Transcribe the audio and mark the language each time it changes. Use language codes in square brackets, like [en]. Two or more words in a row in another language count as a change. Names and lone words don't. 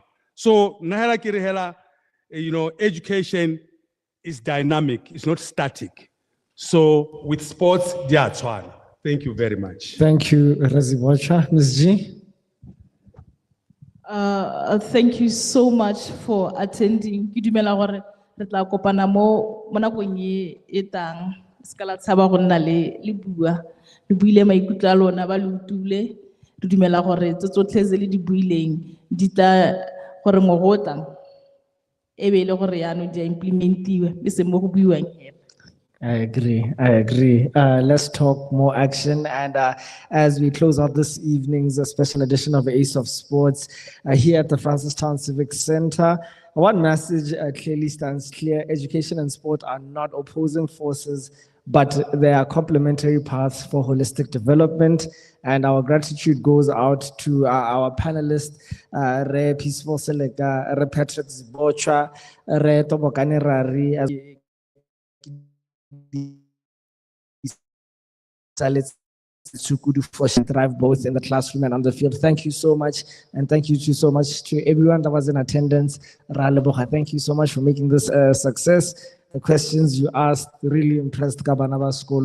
[en] So Nahela Kirihela, education is dynamic, it's not static. So with sports, they are Tswana. Thank you very much. Thank you, Razibocha. Ms. G. Thank you so much for attending. [tn] Ke dumela gore re tla kopana mo nakong e tang. Ska la tshaba go nna le bua. Le buile maikutlo a lona ba le utule. Re dumela gore tse tsotlhe tse le di buileng di tla gore ngwaga o tlang e be le gore yaanong di a implementiwa e seng mo go buiwang hela. [en] I agree. I agree. Let's talk more action. And as we close out this evening's special edition of Ace of Sports here at the Francistown Civic Center, one message clearly stands clear. Education and sport are not opposing forces, but they are complementary paths for holistic development. And our gratitude goes out to our panelists, Re Peaceful Selega, Re Patrick Zbocha, Re Tobokane Rari, for thrive both in the classroom and on the field. Thank you so much. And thank you so much to everyone that was in attendance. Thank you so much for making this a success. The questions you asked really impressed Kabanaba School.